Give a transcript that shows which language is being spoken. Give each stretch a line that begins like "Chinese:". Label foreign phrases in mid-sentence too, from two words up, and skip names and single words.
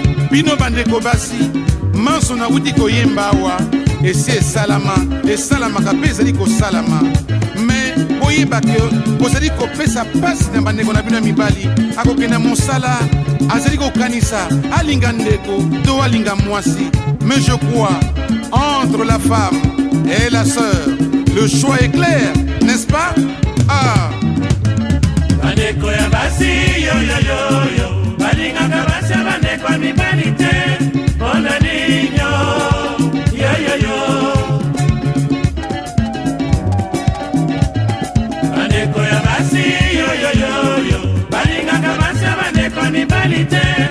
Lingala: Bino bandeko basi, manso nauti koyemba awa, esi esalama, esalamaka mpe ezali kosalama. Me boyeba ke bozali kopesa pasi na bandeko na bino ya mibali, akokenda mosala, azali kokanisa, alinga ndeko to alinga mwasi.
French: Mais je crois, entre la femme et la sœur, le choix est clair, n'est-ce pas? Ah.
Lingala: Bandeko ya basi, yo, yo, yo, yo, balingaka basi ya bandeko ya mibali te. Mpo na nini, yo, yo, yo, yo? Bandeko ya basi, yo, yo, yo, yo, balingaka basi ya bandeko ya mibali te.